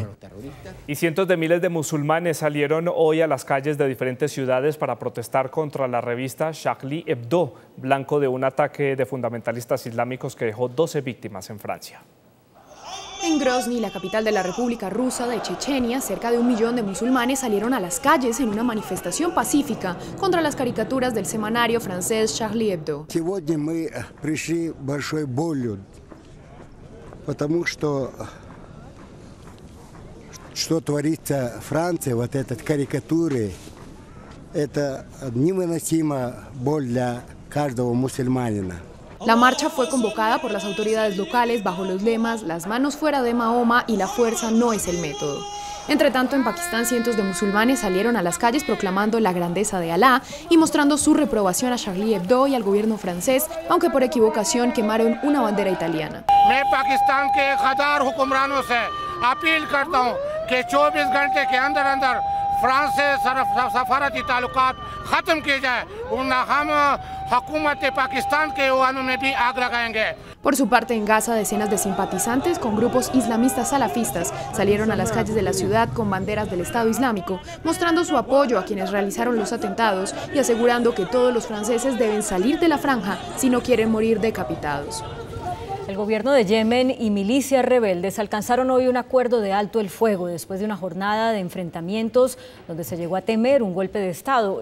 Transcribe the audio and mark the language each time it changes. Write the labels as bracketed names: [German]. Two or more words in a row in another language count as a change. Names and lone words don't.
[Spanish] Y cientos de miles de musulmanes salieron hoy a las calles de diferentes ciudades para protestar contra la revista Charlie Hebdo, blanco de un ataque de fundamentalistas islámicos que dejó 12 víctimas en Francia. En Grozny, la capital de la República Rusa de Chechenia, cerca de 1 millón de musulmanes salieron a las calles en una manifestación pacífica contra las caricaturas del semanario francés Charlie Hebdo. [Russian] Сегодня мы пришли большой болью, потому что творится в Франции, вот эти карикатуры, это невыносима боль для каждого мусульманина. [Spanish] La marcha fue convocada por las autoridades locales bajo los lemas "Las manos fuera de Mahoma" y "La fuerza no es el método". Entre tanto, en Pakistán, cientos de musulmanes salieron a las calles proclamando la grandeza de Alá y mostrando su reprobación a Charlie Hebdo y al gobierno francés, aunque por equivocación quemaron una bandera italiana. [Urdu] میں پاکستان کے 1000 حکمرانوں سے اپیل کرتا ہوں کہ 24 گھنٹے کے اندر فرانس سے سفارتی تعلقات ختم کیے جائے، ورنہ ہم حکومت پاکستان کے ایوانوں میں بھی آگ لگائیں گے. [Spanish] Por su parte, en Gaza, decenas de simpatizantes con grupos islamistas salafistas salieron a las calles de la ciudad con banderas del Estado Islámico, mostrando su apoyo a quienes realizaron los atentados y asegurando que todos los franceses deben salir de la franja si no quieren morir decapitados. El gobierno de Yemen y milicias rebeldes alcanzaron hoy un acuerdo de alto el fuego después de una jornada de enfrentamientos donde se llegó a temer un golpe de Estado.